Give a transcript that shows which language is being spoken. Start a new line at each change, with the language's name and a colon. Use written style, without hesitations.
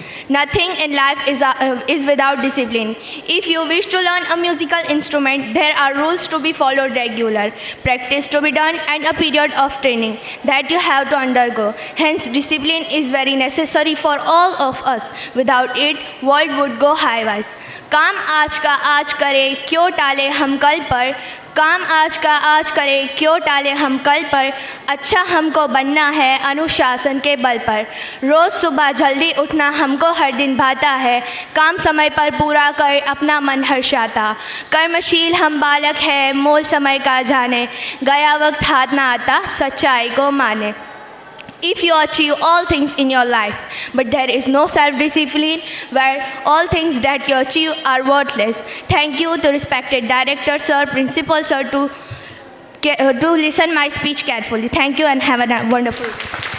English: Nothing in life is without discipline. If you wish to learn a musical instrument, there are rules to be followed regular, practice to be done, and a period of training that you have to undergo. Hence, discipline is very necessary for all of us. Without it, world would go highways.
Hindi: काम आज का आज करें, क्यों टाले हम कल पर. काम आज का आज करें, क्यों टाले हम कल पर. अच्छा हमको बनना है अनुशासन के बल पर. रोज़ सुबह जल्दी उठना हमको हर दिन भाता है. काम समय पर पूरा कर अपना मन हर्षाता. कर्मशील हम बालक है, मोल समय का जाने. गया वक्त हाथ ना आता, सच्चाई को माने.
English: If you achieve all things in your life, but there is no self-discipline, where all things that you achieve are worthless. Thank you to respected director sir, principal sir to listen my speech carefully. Thank you and have a wonderful day.